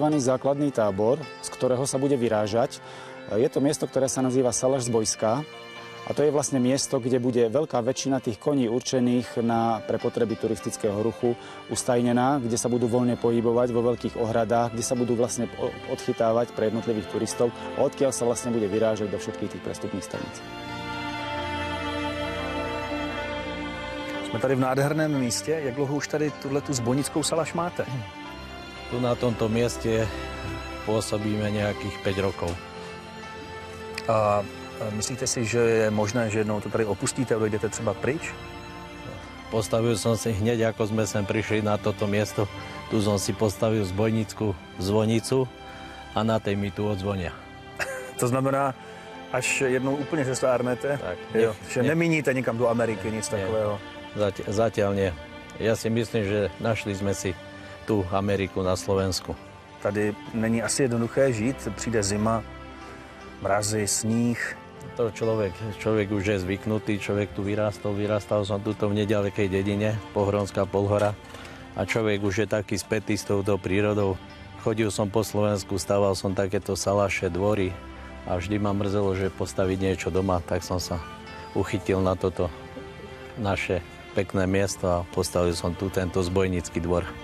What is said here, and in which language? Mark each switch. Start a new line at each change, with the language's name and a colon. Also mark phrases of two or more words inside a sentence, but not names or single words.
Slovak: Základný tábor, z ktorého sa bude vyrážať. Je to miesto, ktoré sa nazýva Salašzbojská a to je vlastne miesto, kde bude veľká väčšina tých koní určených pre potreby turistického ruchu ustajnená, kde sa budú voľne pohybovať vo veľkých ohradách, kde sa budú vlastne odchytávať pre jednotlivých turistov a odkiaľ sa vlastne bude vyrážať do všetkých tých prestupných staníc.
Czech: Jsme tady v nádherném místě. Jak dlouho už tady tu zbojnickou salaš máte?
Slovak: Tu na tomto mieste pôsobíme nejakých 5 rokov.
Czech: A myslíte si, že je možné, že jednou to tady opustíte a dojdete třeba pryč?
Slovak: Postavil som si hneď, ako sme sem prišli na toto miesto. Tu som si postavil zbojnickú zvonicu a na tej mi tu odzvonia.
Czech: To znamená, až jednou úplně zestárnete, Tak, jo, že nemíníte nikam do Ameriky, nic takového.
Slovak: Zatiaľ nie. Ja si myslím, že našli sme si tú Ameriku na Slovensku.
Czech: Tady není asi jednoduché žít, přijde zima, mrazy, sníh.
Slovak: To človek už je zvyknutý, človek tu vyrastal som tuto v nedalekej dedine, Pohronská Polhora, a človek už je taký spätý s touto prírodou. Chodil som po Slovensku, stával som takéto salaše, dvory a vždy ma mrzelo, že postaviť niečo doma, tak som sa uchytil na toto naše pekné miesto a postavil som tu tento zbojnícky dvor.